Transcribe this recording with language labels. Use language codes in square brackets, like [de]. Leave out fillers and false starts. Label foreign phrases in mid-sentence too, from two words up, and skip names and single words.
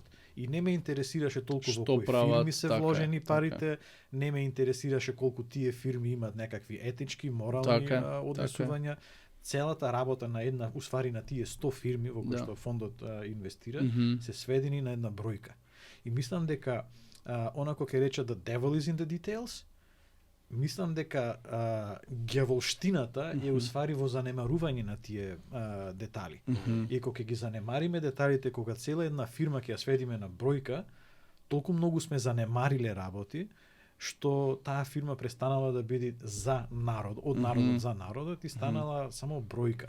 [mk] И не ме интересираше толку во кои фирми се вложени парите, не ме интересираше колку тие фирми имаат некакви етички, морални однесувања. Целата работа на една, усвари на тие 100 фирми во кои што фондот инвестира, се сведени на една бројка. И мислам дека онако ќе рече [en] the devil is in the details, [mk] мислам дека ѓаволштината е усвари во занемарување на тие детали. И кога ќе ги занемариме деталите, кога цела една фирма ќе ја сведиме на бројка, толку многу сме занемариле работи, што таа фирма престанала да биде за народ, од народот за народот и станала само бројка.